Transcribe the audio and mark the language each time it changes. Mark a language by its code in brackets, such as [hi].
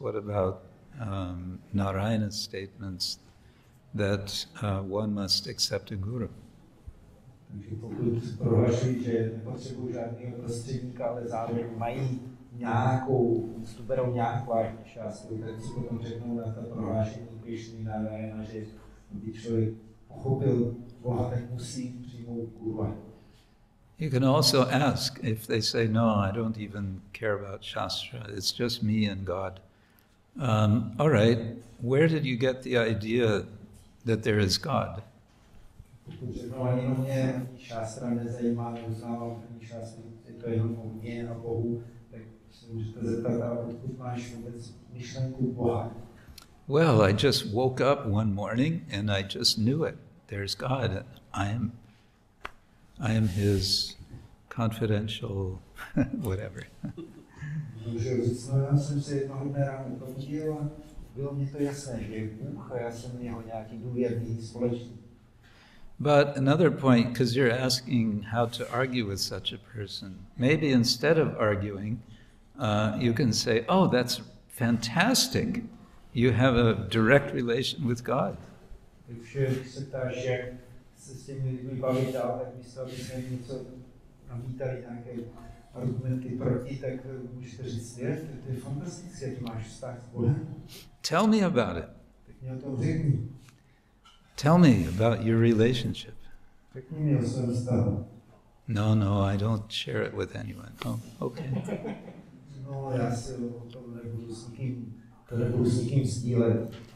[en] What about Narayana's statements that one must accept a guru? [cs] Takže pokud prohlašují, že nepotřebují žádného prostředníka, ale zároveň mají nějakou, berou nějak vážně Śāstru, tak si potom řeknou na ta prohlášení Krishny, Narayana, že by člověk pochopil Boha, tak musí přijmout guru. [en] You can also ask if they say, no, I don't even care about Śāstra, it's just me and God. All right, where did you get the idea that there is God? [cs] Pokud řeknou, ani mě Śāstra nezajímá, neuznávám ani Śāstru, je to jenom o mě a Bohu, tak se můžete zeptat, ale odkud máš vůbec myšlenku Boha? [en] Well, I just woke up one morning and I just knew it. There's God. I am his confidential whatever. [cs] Já jsem se jednoho dne ráno probudil a bylo mi to jasné, že je Bůh a já jsem jeho nějaký důvěrný společník. [en] But another point, because you're asking how to argue with such a person, maybe instead of arguing, you can say, oh, that's fantastic. You have a direct relation with God. [cs] Když se ptáš, jak se s těmi lidmi bavit dál, tak místo, aby jsme něco namítali, nějaké argumenty proti, tak můžete říct, to je fantastické, ty máš vztah s Bohem. [en] Tell me about it. [cs] Tak mě o tom řekni. [en] Tell me about your relationship. [cs] Řekni mi o svém vztahu. [en] No, I don't share it with anyone. Oh, okay. [cs] No, já si o tom nebudu s nikým sdílet.